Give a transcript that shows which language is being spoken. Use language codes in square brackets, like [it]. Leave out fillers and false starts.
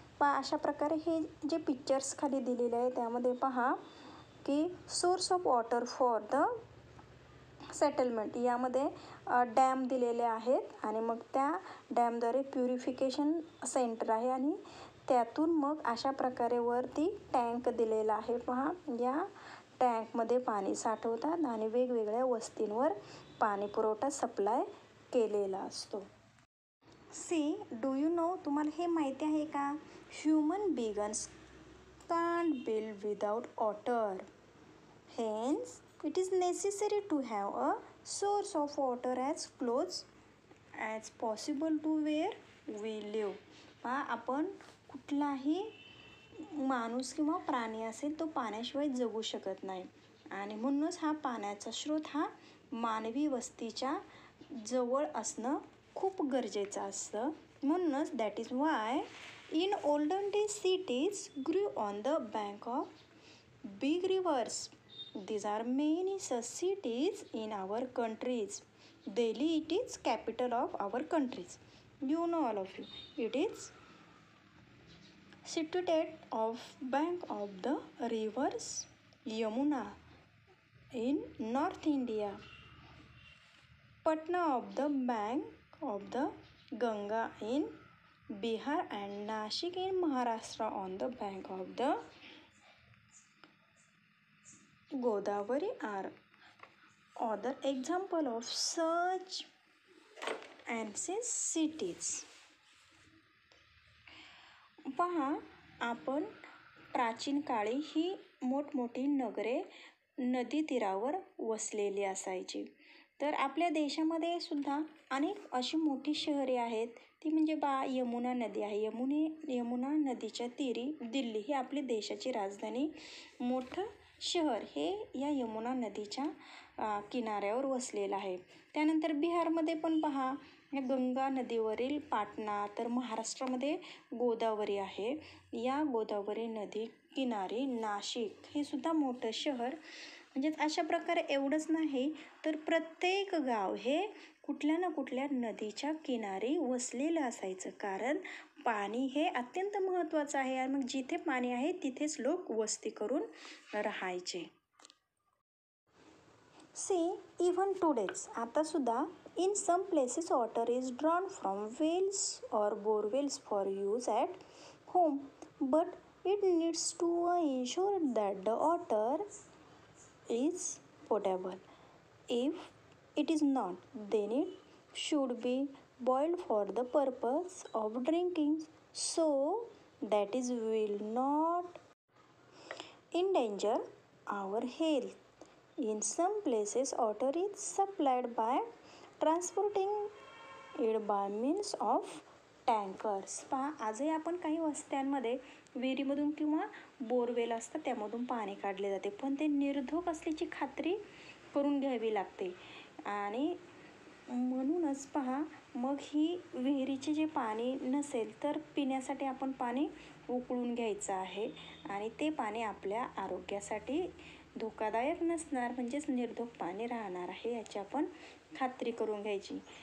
[mr] अशा प्रकारे हे जे पिक्चर्स खाली दिलेले आहे त्यामध्ये पहा की source of water for the settlement, यामध्ये डॅम दिलेले आहेत आणि मग त्या डॅमद्वारे प्युरिफिकेशन सेंटर आहे आणि त्यातून मग अशा प्रकारे वरती टँक दिलेला आहे. पहा, या टँकमध्ये पाणी साठवतात आणि वेगवेगळ्या वस्तींवर पाणी पुरवठा सप्लाय केलेला असतो. [en] see, do you know, [mr] तुम्हाला हे माहिती आहे का, [en] Human beings can't build without water. Hence, it is necessary to have a source of water as close as possible to where we live. [mr] पहा, आपण कुठलाही माणूस किंवा प्राणी असेल तो पाण्याशिवाय जगू शकत नाही आणि म्हणूनच हा पाण्याचा स्रोत हा मानवी वस्तीच्या जवळ असणं खूप गरजेचं असतं. म्हणूनच [en] That is why in olden days cities grew on the bank of big rivers. These are many such cities in our countries. Delhi, it is capital of our countries. You know all of you. It is situated of bank of the rivers Yamuna in North India. Patna of the bank of the Ganga in Bihar and Nashik in Maharashtra on the bank of the Godavari are other example of such ancient cities. [mr] पहा, आपण प्राचीन काळी ही मोठमोठी नगरे नदी तीरावर वसलेली असायची. तर आपल्या देशामध्ये सुद्धा अनेक अशी मोठी शहरे आहेत. ती म्हणजे यमुना नदी आहे. यमुना नदीच्या तीरी दिल्ली ही आपली देशाची राजधानी मोठं शहर हे या यमुना नदीच्या किनाऱ्यावर वसलेलं आहे. त्यानंतर बिहारमध्ये पण पहा गंगा नदीवरील पाटणा, तर महाराष्ट्रामध्ये गोदावरी आहे. या गोदावरी नदी किनारी नाशिक हे सुद्धा मोठं शहर. म्हणजेच अशा प्रकारे एवढंच नाही तर प्रत्येक गाव हे कुठल्या ना कुठल्या नदीच्या किनारी वसलेलं असायचं, कारण पाणी हे अत्यंत महत्त्वाचं आहे आणि मग जिथे पाणी आहे तिथेच लोक वस्ती करून राहायचे. [en] See, even today's [mr] आता सुद्धा [en] in some places water is drawn from wells or borewells for use at home, but it needs to ensure that the water is potable. If it is not, then it should be boiled for the purpose of drinking, so that is will not endanger our health. In some places water is supplied by transporting it by means of tankers. [mr] पहा, आजही आपण काही वस्त्यांमध्ये विहिरीमधून किंवा borewell असतात त्यामधून पाणी काढले जाते, पण ते निर्धोक असल्याची खात्री करून घ्यावी लागते. आणि म्हणूनच पहा, मग ही विहिरीचे जे पाणी नसेल तर पिण्यासाठी आपण पाणी उकळून घ्यायचं आहे आणि ते पाणी आपल्या आरोग्यासाठी धोकादायक नसणार, म्हणजेच निर्धोक पाणी राहणार आहे याची आपण खात्री करून घ्यायची.